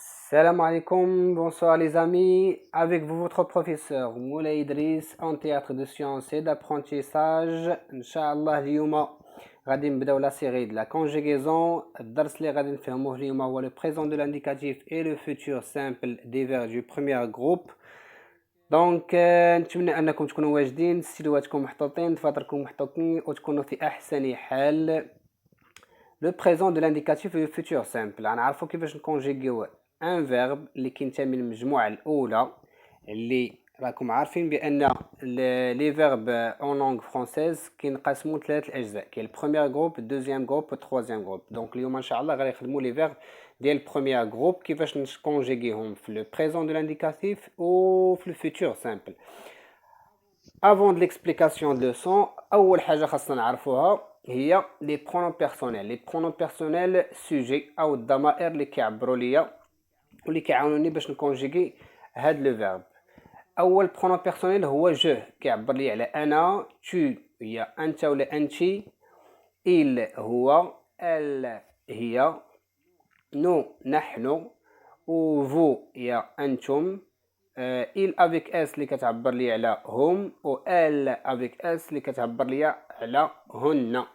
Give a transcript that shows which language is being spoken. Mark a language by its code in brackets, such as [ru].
[fr] Salam alaikum, bonsoir les amis, avec vous votre professeur Moulay Idriss en théâtre de sciences et d'apprentissage. Inch'Allah [ar] اليوم غادي نبداو [fr] la série de la conjugaison. [ar] الدرس اللي غادي نفهموه اليوم هو [fr] le présent de l'indicatif et le futur simple des verbes du premier groupe. [ar] دونك نتمنى انكم تكونوا واجدين، ستيلواتكم محطوطين، دفاتركم محطوطين وتكونوا في احسن حال. [fr] Le présent de l'indicatif et le futur simple. [ar] غنعرفوا كيفاش نكونجيغيو ان فيرب اللي كينتمي للمجموعه الاولى، اللي راكم عارفين بان [fr] لي فيرب اون لونغ فرونسيز [ar] كينقسموا ثلاث الاجزاء، كاين البروميير جروب، الدوزيام جروب والتروازيام جروب. دونك اليوم ان شاء الله غادي نخدموا لي فيرب ديال البروميير جروب كيفاش نكونجيغيهم في لو بريزون دو لانديكاتيف و في الفيتور سامبل. [fr] Avant de l'explication de leçon, [ar] أول حاجة خاصنا نعرفوها هي [fr] les pronoms personnels. Les pronoms personnels sujet [ar] أو الضمائر اللي كيعبروا ليا واللي كيعاونوني باش نكونجيغي هاد لو فيرب. أول pronom personnel هو جو، كيعبر لي على أنا، tu هي أنت ولا أنتي، il هو، elle هي، nous نحن، و vous هي أنتم، il avec s اللي كتعبر لي على هم، و elle avec s اللي كتعبر لي على هن.